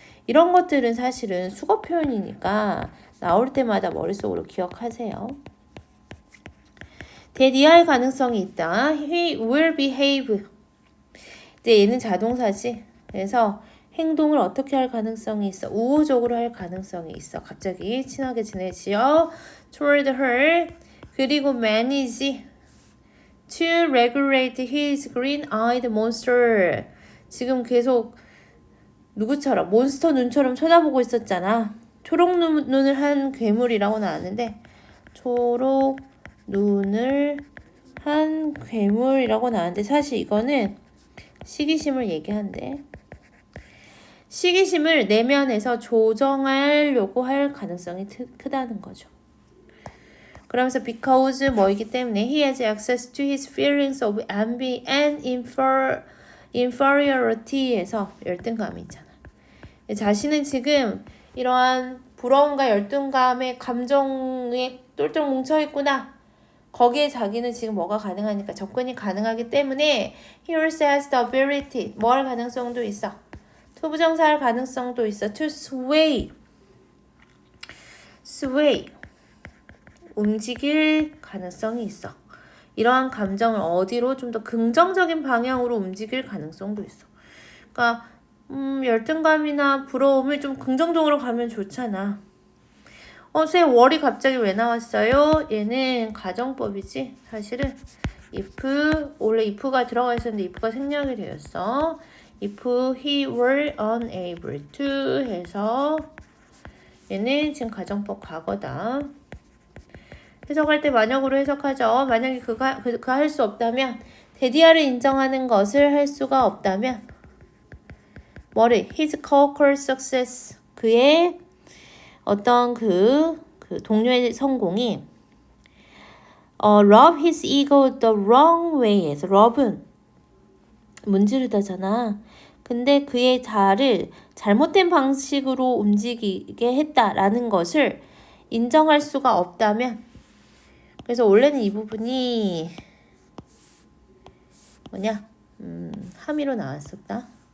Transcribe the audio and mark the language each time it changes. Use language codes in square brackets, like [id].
[ko] 이런 것들은 사실은 수거 표현이니까 나올 때마다 머릿속으로 기억하세요. 대리할 가능성이 있다. [en] He will behave. [ko] 이제 얘는 자동사지. 그래서 행동을 어떻게 할 가능성이 있어? 우호적으로 할 가능성이 있어. 갑자기 친하게 지내지요. [en] Toward her. [ko] 그리고 [en] manage to regulate his green-eyed monster. [ko] 지금 계속 누구처럼? 몬스터 눈처럼 쳐다보고 있었잖아. 초록 눈을 한 괴물이라고 나왔는데 초록 눈을 한 괴물이라고 나왔는데 사실 이거는 시기심을 얘기한대. 시기심을 내면에서 조정하려고 할 가능성이 크다는 거죠. 그러면서 [en] because [ko] 뭐이기 때문에 [en] he has access to his feelings of envy and inferiority에서 열등감이 있잖아. [ko] 자신은 지금 이러한 부러움과 열등감의 감정에 똘똘 뭉쳐있구나. 거기에 자기는 지금 뭐가 가능하니까 접근이 가능하기 때문에 [en] he also has the ability [ko] 뭐 할 가능성도 있어. 투부정사 할 가능성도 있어. [en] to sway [ko] 움직일 가능성이 있어. 이러한 감정을 어디로 좀 더 긍정적인 방향으로 움직일 가능성도 있어. 그러니까 열등감이나 부러움을 좀 긍정적으로 가면 좋잖아. 쌤 월이 갑자기 왜 나왔어요? 얘는 가정법이지. 사실은 if 원래 if가 들어가 있었는데 if가 생략이 되었어. [en] if he were unable to [ko] 해서 얘는 지금 가정법 과거다. 해석할 때 만약으로 해석하죠. 만약에 그가 할 수 없다면 데디아를 인정하는 것을 할 수가 없다면 뭐를? [en] His co-worker success [ko] 그의 어떤 그 동료의 성공이 [en] rub his ego the wrong way에서 rub은 문지르다잖아. [ko] 근데 그의 자아를 잘못된 방식으로 움직이게 했다라는 것을 인정할 수가 없다면 그래서 원래는 이 부분이 뭐냐? 함의로 나왔었다.